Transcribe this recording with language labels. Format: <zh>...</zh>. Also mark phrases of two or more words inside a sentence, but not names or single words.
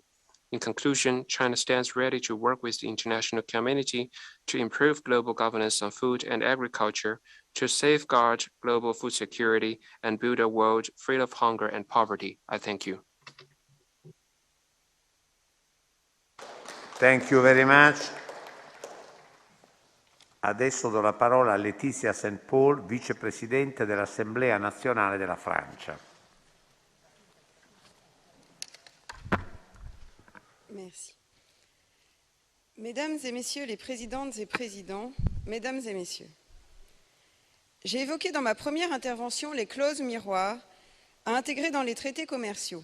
<en>In conclusion, China stands ready to work with the international community to improve global governance on food and agriculture, to safeguard global food security and build a world free of hunger and poverty. I thank you. Thank you very much.</en> <it>Adesso do la parola a Laetitia St. Paul, vicepresidente dell'Assemblea nazionale della Francia.</it> <fr>Merci. Mesdames et messieurs les présidentes et présidents, mesdames et messieurs, j'ai évoqué dans ma première intervention les clauses miroirs à intégrer dans les traités commerciaux.</fr>